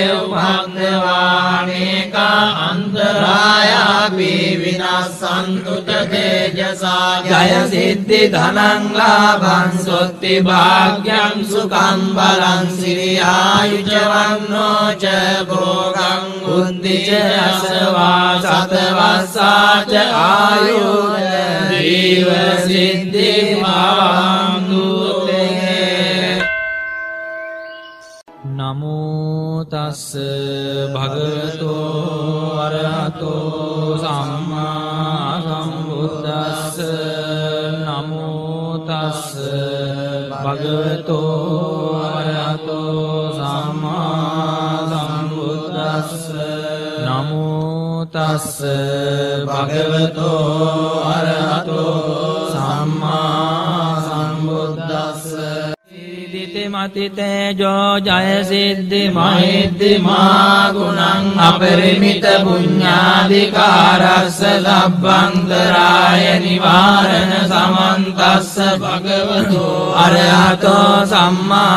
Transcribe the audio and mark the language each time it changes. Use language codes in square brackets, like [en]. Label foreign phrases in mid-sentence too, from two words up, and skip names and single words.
[pi] උපද්දවානේකා අන්තරායාපි විනස්සන්තු තේජසා ජය සිද්ධි ධනං ලාභං සොත්ති භාග්‍යං සුඛං බලං සිරියායුජ වන්නෝ ච භෝගං උද්ධිච අසවා සතවස්සාච ආයුර් ජීව සිද්ධි භවන්තු නමෝ තස්ස භගවතෝ අරහතෝ සම්මා සම්බුද්දස්ස නමෝ තස්ස භගවතෝ අරහතෝ සම්මා සම්බුද්දස්ස තස්ස භගවතෝ අරහතෝ සම්මා සම්බුද්දස්ස මති තේජෝ ජය සිද්ධි මහිද්දිමා ගුණං අපරිමිත පුඤ්ඤාධිකාරස්ස ලබ්බන්තරාය නිවාරණ සමන්තස්ස භගවතෝ අරහතෝ සම්මා